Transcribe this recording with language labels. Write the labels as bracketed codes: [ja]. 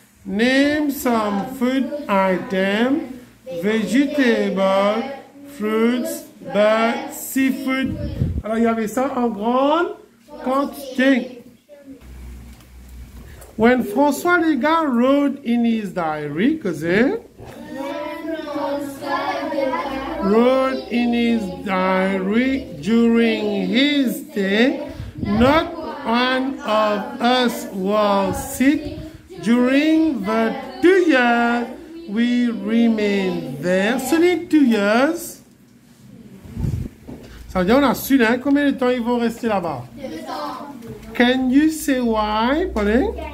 [en] Name some food items, vegetables, fruits, birds, seafood. [fr] Alors, il y avait ça en grande quantité. [en] When François Legan wrote in his diary, cousin, wrote in his diary during his stay, not one of us was sick during the 2 years we remained there. So in 2 years, [fr] ça veut dire on a su hein, combien de temps ils vont rester là-bas. [en] Can you say why, Pauline?